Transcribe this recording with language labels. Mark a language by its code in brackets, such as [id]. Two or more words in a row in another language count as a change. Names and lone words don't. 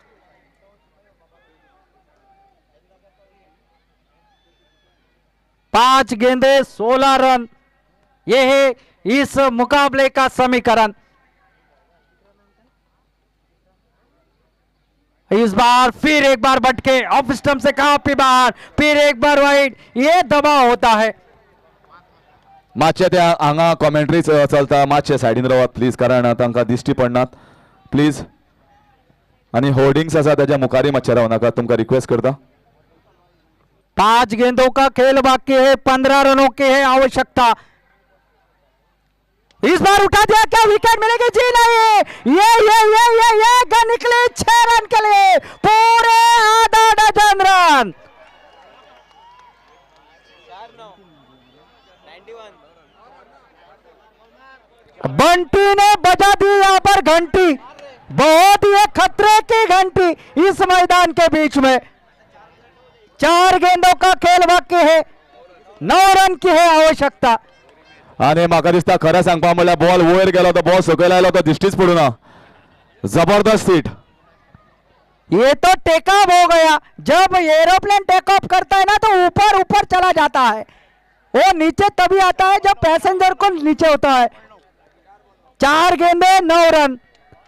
[hi] पांच गेंदे 16 रन. यह है इस मुकाबले का समीकरण. इस बार फिर एक बार बटके, ऑफ स्टंप से काफी बाहर, फिर एक बार वाइड. ये दबाव होता है. [kok] मातशे त्या हांगा कॉमेंट्री चलता, मातशे सायडीन रावात प्लीज, कारण तांकां दिश्टी पडनात प्लीज. आणि होर्डिंग्स आसा त्याच्या मुखारी मातशे रावनाका, तुमकां रिक्वेस्ट करता. [hi] 5 गेंदों का खेल बाकी है, 15 रनों की है आवश्यकता. इस बार उठा दिया, क्या विकेट मिलेगी? जी नहीं. ये गन निकले 6 रन के लिए, पूरे आधा डजन रन. बंटी ने बजा दी यहां पर घंटी. बहुत ही खतरे की घंटी इस मैदान के बीच में. 4 गेंदों का खेल बाकी है, 9 रन की है आवश्यकता. [kok] आणि म्हाका दिसता खरें सांगपा म्हणल्यार बॉल वयर गेलो तो बॉल सकयल आयलो तो दिश्टीच पडूना. [hi] जबरदस्त हिट. ये तो [en] take off [hi] हो गया. जब एरोप्लेन [en] take off [hi] करता है ना तो ऊपर ऊपर चला जाता है, वो नीचे तभी आता है जब पैसेंजर को नीचे होता है. 4 गेंदे 9 रन.